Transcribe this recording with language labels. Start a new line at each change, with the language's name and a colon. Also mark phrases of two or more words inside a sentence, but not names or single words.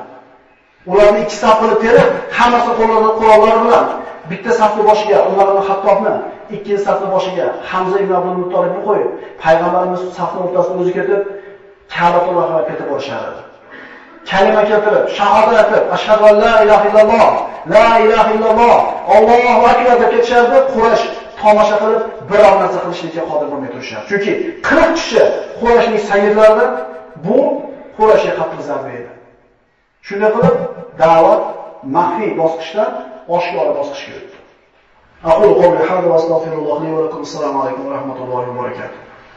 Uzbek: Ularni ikki saf qilib terib, hammasi qo'llarida qurollari bilan bitta safning boshiga Umar ibn Hattobni, ikkinchi safning boshiga Hamza ibn Abdul Muttolibni qo'yib, payg'ambarimiz safning o'rtasida o'zi ketib, Ka'batullohga ketib borishardi. Kalima keltirib, shahodat aytib,
Arabic: أشهد أن لا إله إلا الله لا إله إلا الله الله أكبر
Uzbek: deb ketishardi. Quraysh tomosha qilib, biror narsa qilishga qodir bo'lmay turishar. Chunki 40 kishi Qurayshning sayyidlaridan bu Qurayshga qattiq zarba edi. Shunday qilib, da'vat maxfiy bosqichdan oshkora bosqichga o'tdi.
Arabic: أقول قولي هذا وأستغفر الله لي ولكم. السلام عليكم ورحمة الله وبركاته.